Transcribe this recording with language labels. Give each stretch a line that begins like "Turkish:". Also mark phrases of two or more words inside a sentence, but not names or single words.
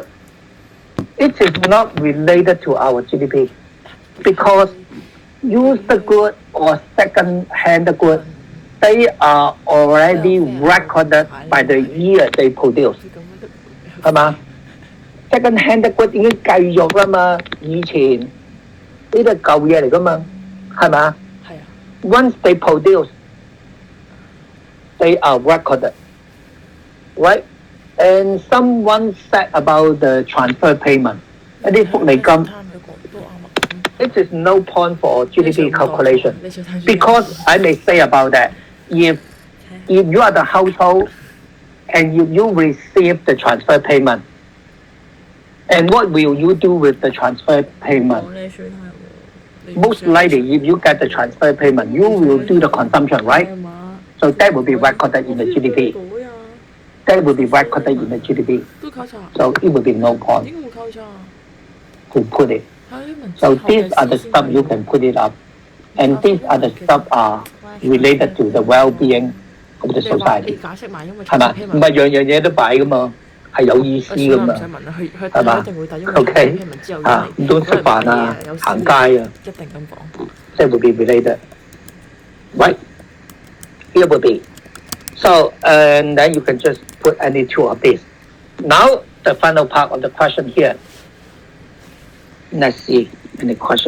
English: It is not related to our GDP because use the good or second-hand good, they are already recorded by the year they produce.
Cantonese: 係嘛 ？
English: second-hand good
Cantonese: 已經計咗啦嘛，以前呢啲係舊嘢嚟噶嘛，係嘛？
English: 係啊。Once they produce, they are recorded, right? And someone said about the transfer payment.
Cantonese: 一啲福利金
English: it is no point for GDP calculation because I may say about that if you are the household and you receive the transfer payment, and what will you do with the transfer payment? Most likely, if you get the transfer payment, you will do the consumption, right? So that will be recorded in the GDP. That will be recorded in the GDP. So it will be no point to put it. So these are the stuff you can put it up. And these are the stuff are related to the well-being of the society.
Cantonese: 係嘛？唔係樣樣嘢都擺噶嘛，係有意思噶嘛，係嘛 ？OK 啊，唔通食飯啊、行街啊，即係會
English: be related。
Cantonese: right?
English: Here will be. So, and then you can just put any two of these. Now, the final part of the question here. Let's see any question.